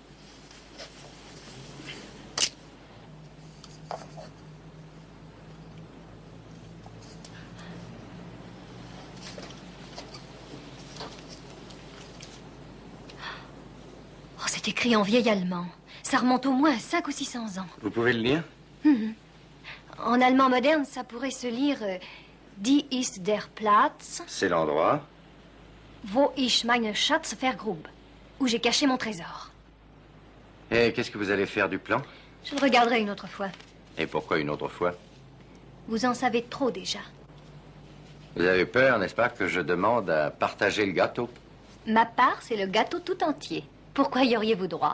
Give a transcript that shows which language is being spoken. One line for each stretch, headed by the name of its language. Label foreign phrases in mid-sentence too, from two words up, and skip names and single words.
French: Oh, c'est écrit en vieil allemand. Ça remonte au moins à 500 ou 600 ans. Vous pouvez le lire? En allemand moderne, ça pourrait se lire
German: Die ist der Platz,
French: C'est l'endroit.
German: wo ich meine Schatz vergrub,
French: où j'ai caché mon trésor. Et qu'est-ce que vous allez faire du plan? Je le regarderai une autre fois. Et pourquoi une autre fois? Vous en savez trop déjà. Vous avez peur, n'est-ce pas, que je demande à partager le gâteau? Ma part, c'est le gâteau tout entier. Pourquoi y auriez-vous droit?